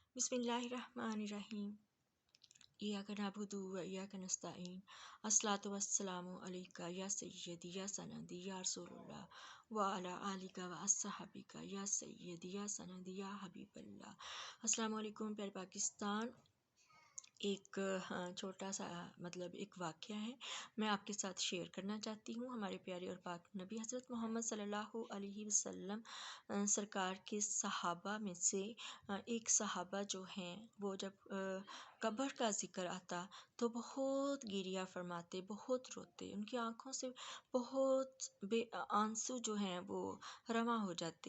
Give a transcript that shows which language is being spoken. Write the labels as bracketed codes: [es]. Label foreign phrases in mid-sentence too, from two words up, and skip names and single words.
[ar] بسم الله الرحمن الرحيم۔ إياك نعبد وإياك نستعين. الصلاة والسلام عليك يا سيدي يا سندي يا رسول الله وعلى آلك وأصحابك يا سيدي يا سندي يا حبيب الله. السلام عليكم [ur] پیارے پاکستان. ایک چھوٹا سا ایک واقعہ ہے، میں آپ کے ساتھ شیئر کرنا چاہتی ہوں. ہمارے پیارے اور پاک نبی حضرت محمد [ar] صلى الله عليه وسلم [ur] سرکار کے صحابہ میں سے ایک صحابہ جو ہیں وہ جب قبر کا ذکر آتا تو بہت گریہ فرماتے، بہت روتے، ان کی آنکھوں سے بہت آنسو جو ہیں وہ رواں ہو جاتے.